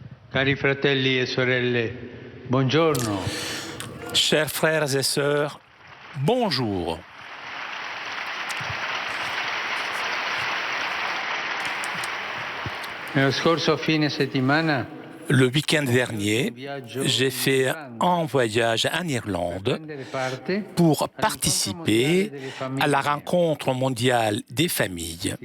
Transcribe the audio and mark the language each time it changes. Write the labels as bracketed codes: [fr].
[it] Cari fratelli e sorelle, buongiorno. [fr] Chers frères et sœurs, bonjour. [it] Nello scorso fine settimana, [fr] Le week-end dernier, j'ai fait un voyage en Irlande pour participer à la rencontre mondiale des familles.